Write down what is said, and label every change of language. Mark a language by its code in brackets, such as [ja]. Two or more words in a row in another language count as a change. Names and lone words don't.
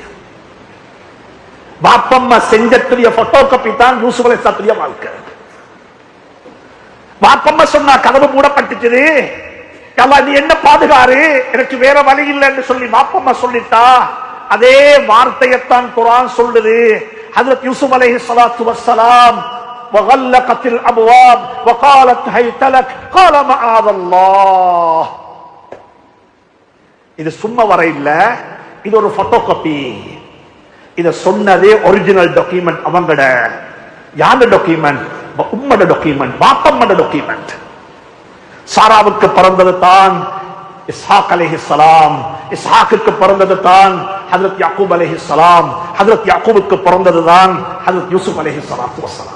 [ta] வாப்பம்மா செஞ்சத்துடைய [en] photo copy [ta] தான் யூசுப் அலைஹிஸ்ஸலாத்துடைய வாழ்க்கை. வாப்பம்மா சொன்னா கதவு மூடப்பட்டுச்சு, நீ என்ன பாதுகாரு, எனக்கு வேற வழி இல்லைன்னு சொல்லி வாப்பம்மா சொல்லிட்டா. அதே வார்த்தையத்தான் குர்ஆன் சொல்லுது. ஹஜ்ரத் யூசுப் [ar] عليه الصلاة والسلام وغلقت الابواب وقالت هيت لك قال معاذ الله. [ta] இது சும்மா வர இல்ல, இது ஒரு [en] photo copy. [ta] இத சொன்னதே [en] original document. [ta] அவங்கட யார டாக்குமெண்ட்? உம்மட டாக்குமெண்ட், வாப்பம்மட டாக்குமெண்ட். சாராவுக்கு பிறந்தது தான் இஸ்ஹாக் அலைஹிஸ்ஸலாம், இஸ்ஹாக்குக்கு பிறந்தது தான் ஹஜ்ரத் யாக்கூப் அலைஹிஸ்ஸலாம், ஹஜ்ரத் யாக்கூபுக்கு பிறந்தது தான் ஹஜ்ரத் யூசுப் [ar] عليه الصلاة والسلام.